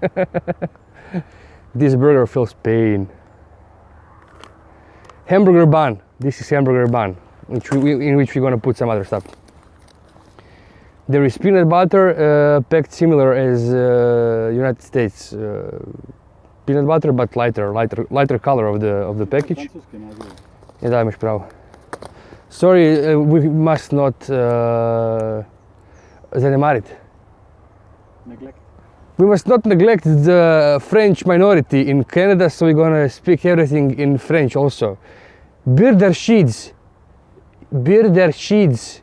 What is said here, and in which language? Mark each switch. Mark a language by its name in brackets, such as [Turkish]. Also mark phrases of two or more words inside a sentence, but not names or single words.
[English] This burger feels pain. Hamburger bun. This is hamburger bun, in which we're gonna put some other stuff. There is peanut butter, packed similar as United States peanut butter, but lighter color of the package. [Croatian] Ja, da imaš pravo. [English] Sorry, we must not zanemarit. Neglect. We must not neglect the French minority in Canada, so we're gonna speak everything in French also. Burger sheets. Burger sheets.